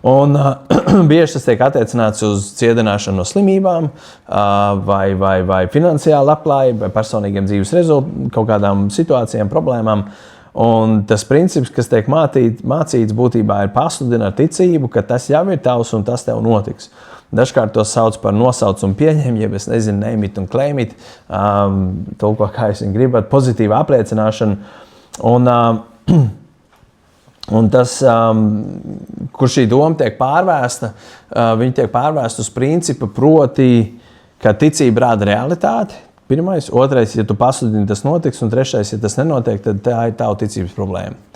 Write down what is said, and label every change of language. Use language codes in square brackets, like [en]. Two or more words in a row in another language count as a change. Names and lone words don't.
[lv] Un bieži tas tiek attiecināts uz ciedināšanu no slimībām, vai finansiālu labklājību, vai personīgiem dzīves rezultātiem, kaut kādām situācijām, problēmām. Un tas princips, kas tiek mācīts būtībā, ir pasludināt ticību, ka tas jau ir tavs un tas tev notiks. Dažkārt to sauc par nosaucumu pieņem, ja es nezinu, [en] name it [lv] un [en] claim it, [lv] tulko, kā jūs gribat, pozitīva apliecināšana. Un tas, kur šī doma tiek pārvērsta, viņa tiek pārvērsta uz principu, proti, ka ticība rāda realitāti. Pirmais, otrais, ja tu pasludini, tas notiks, un trešais, ja tas nenotiek, tad tā ir tava ticības problēma.